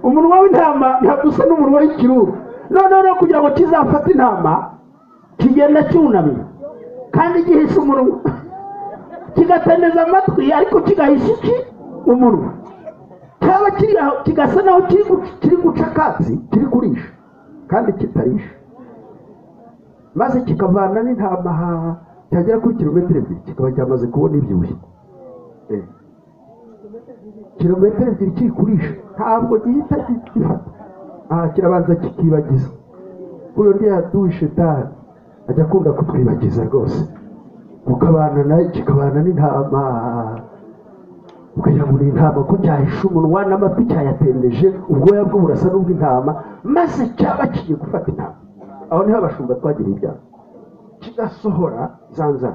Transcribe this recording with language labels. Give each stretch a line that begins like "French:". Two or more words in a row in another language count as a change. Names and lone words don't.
Kinyarwanda: umunwa w'intama ntabwo usa n'umunwa w'ikiruru. Noneho kugira ngo kizafate intama kigenda cyunamye kandi gihisha umunwa, kigatendeza amatwi ariko kigahisha iki umunwa, cyaba kiri aho kigasa naho kiri guca akatsi, kiri kurisha kandi kitarisha, maze kikavana n'intama cyagera kuri kilometero 2 kikaba cyamaze kubona ibyibushye. Kilometero 2 kiri kurisha ntabwo gihita gifata, kirabanza kikibagiza. Uyo ndiye aduye shetani ajya akunda kutwibagiza rwose, ukabana nayo kikabana n'intama, ukagira ngo intama ko cyahisha umunwa n'amatwi cyayatendeje, ubwoya bwo burasa n'ubw'intama, maze cyaba kigiye gufata intama. Aho niho abashumba twagiriye ibyaha, kigasohora za nzara.